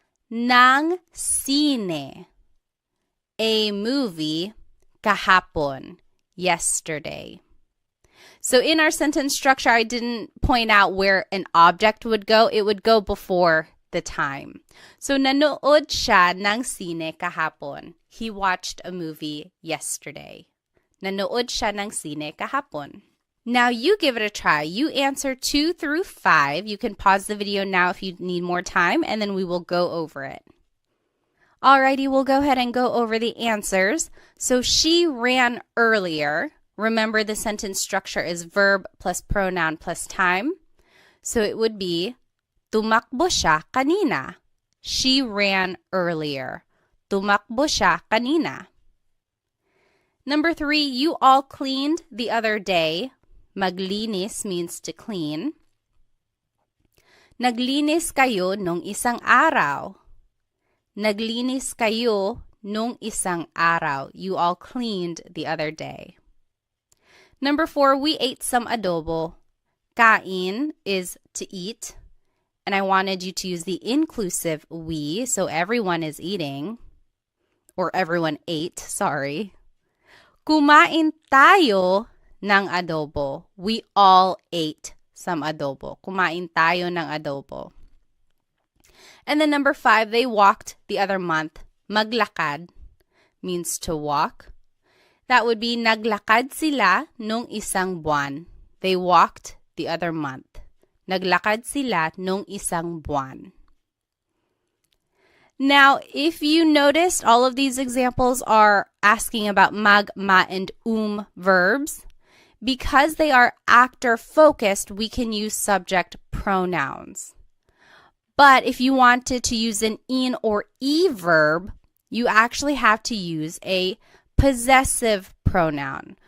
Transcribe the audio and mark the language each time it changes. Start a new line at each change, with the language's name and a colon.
Filipino: Nang sine,
English: a movie,
Filipino: kahapon,
English: yesterday. So in our sentence structure, I didn't point out where an object would go. It would go before the time.
Filipino: So nanood siya ng sine kahapon.
English: He watched a movie yesterday.
Filipino: Nanood siya ng sine kahapon.
English: Now you give it a try. You answer 2 through 5. You can pause the video now if you need more time, and then we will go over it. Alrighty, we'll go ahead and go over the answers. So she ran earlier. Remember, the sentence structure is verb plus pronoun plus time. So it would be
Filipino: tumakbo siya kanina.
English: She ran earlier.
Filipino: Tumakbo siya kanina.
English: Number 3, you all cleaned the other day. Maglinis means to clean.
Filipino: Naglinis kayo nung isang araw. Naglinis kayo nung isang araw.
English: You all cleaned the other day. Number 4, we ate some adobo. Kain is to eat. And I wanted you to use the inclusive we, so everyone is eating. Or everyone ate, sorry.
Filipino: Kumain tayo ng adobo.
English: We all ate some adobo.
Filipino: Kumain tayo ng adobo.
English: And then number 5, they walked the other month. Maglakad means to walk. That would be
Filipino: naglakad sila nung isang buwan.
English: They walked the other month.
Filipino: Naglakad sila nung isang buwan.
English: Now, if you noticed, all of these examples are asking about mag, ma, and verbs, because they are actor focused, we can use subject pronouns. But if you wanted to use an in or e verb, you actually have to use a possessive pronoun.